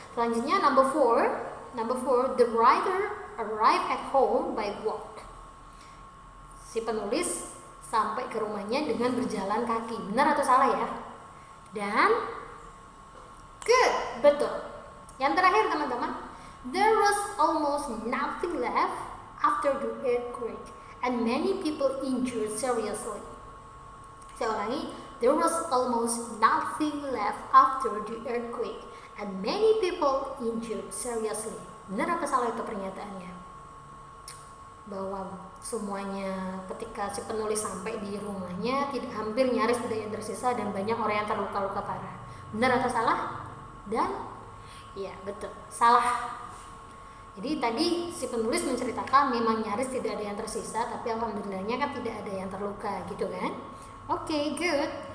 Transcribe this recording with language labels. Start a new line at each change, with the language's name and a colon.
Indonesian: Selanjutnya
English: number 4, the writer arrived at home by walk.
Indonesian: Si penulis sampai ke rumahnya dengan berjalan kaki. Benar atau salah ya? Dan good, betul. Yang terakhir teman-teman,
English: there was almost nothing left after the earthquake and many people injured seriously.
Indonesian: Saya ulangi,
English: there was almost nothing left after the earthquake and many people injured seriously.
Indonesian: Benar apa salah itu pernyataannya? Bahwa semuanya ketika si penulis sampai di rumahnya hampir nyaris tidak yang tersisa dan banyak orang yang terluka-luka parah. Benar atau salah? Dan iya, betul, salah. Jadi tadi si penulis menceritakan memang nyaris tidak ada yang tersisa, tapi alhamdulillahnya kan tidak ada yang terluka gitu kan. Oke, good.